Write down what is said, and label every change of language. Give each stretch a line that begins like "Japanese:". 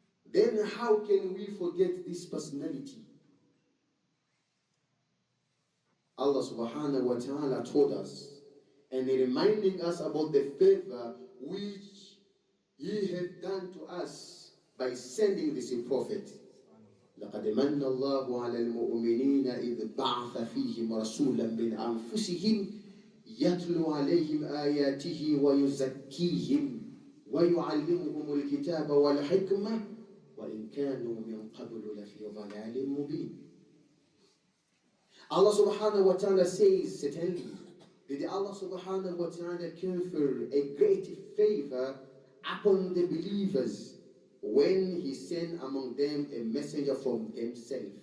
English: Then how can we forget this personality? Allah subhanahu wa ta'ala told us and reminding us about the favor which He had done to us by sending this prophet.
Arabic: لقد من الله على المؤمنين إذ بعث فيهم رسولا من أنفسهم يتلو عليهم آياته ويزكيهم ويعلمهم الكتاب والحكمة وإن كانوا من قبل لفي ضلال مبين.
English: Allah subhanahu wa ta'ala says, certainly, did Allah subhanahu wa ta'ala confer a great favor upon the believers when He sent among them a messenger from Himself.